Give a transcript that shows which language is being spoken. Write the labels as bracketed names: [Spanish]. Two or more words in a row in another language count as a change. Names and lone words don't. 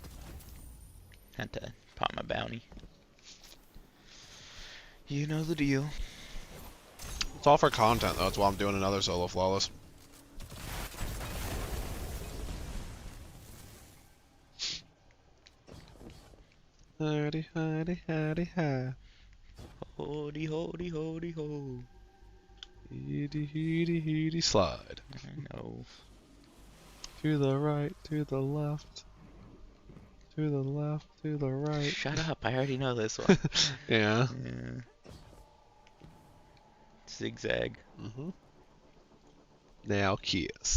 [English] Had to pop my bounty. You know the deal. it's all for content though. That's why I'm doing another solo flawless. Howdy, howdy, howdy, hi. Hody, hody, hody, ho. Heedy, heedy, heedy, slide. I know. To the right, to the left. To the left, to the right. Shut up, I already know this one. Yeah. Yeah. Zigzag. Now kiss.